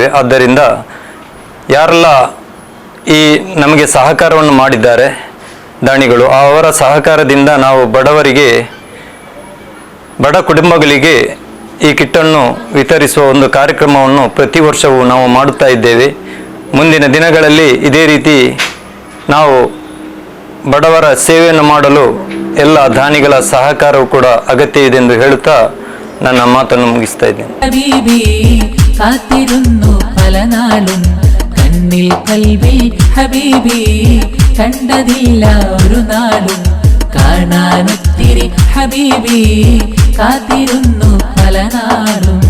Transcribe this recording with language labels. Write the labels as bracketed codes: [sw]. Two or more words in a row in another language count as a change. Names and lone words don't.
[kn] ಆದ್ದರಿಂದ ಯಾರೆಲ್ಲ ಈ ನಮಗೆ ಸಹಕಾರವನ್ನು ಮಾಡಿದ್ದಾರೆ ದಾನಿಗಳು, ಅವರ ಸಹಕಾರದಿಂದ ನಾವು ಬಡ ಕುಟುಂಬಗಳಿಗೆ ಈ ಕಿಟ್ಟನ್ನು ವಿತರಿಸುವ ಒಂದು ಕಾರ್ಯಕ್ರಮವನ್ನು ಪ್ರತಿ ವರ್ಷವೂ ನಾವು ಮಾಡುತ್ತಾ ಇದ್ದೇವೆ. ಮುಂದಿನ ದಿನಗಳಲ್ಲಿ ಇದೇ ರೀತಿ ನಾವು ಬಡವರ ಸೇವೆಯನ್ನು ಮಾಡಲು ಎಲ್ಲ ದಾನಿಗಳ ಸಹಕಾರವೂ ಕೂಡ ಅಗತ್ಯ ಇದೆ ಎಂದು ಹೇಳುತ್ತಾ ನನ್ನ ಮಾತನ್ನು ಮುಗಿಸ್ತಾ ಇದ್ದೇನೆ. [ml] ഹബീബി കാത്തിരുന്നു പല നാളും കണ്ണിൽ കൽവിൽ ഹബീബി കണ്ടതില്ല ഒരു നാളും കാണാനൊത്തിരി ഹബീബി കാത്തിരുന്നു പല നാളും.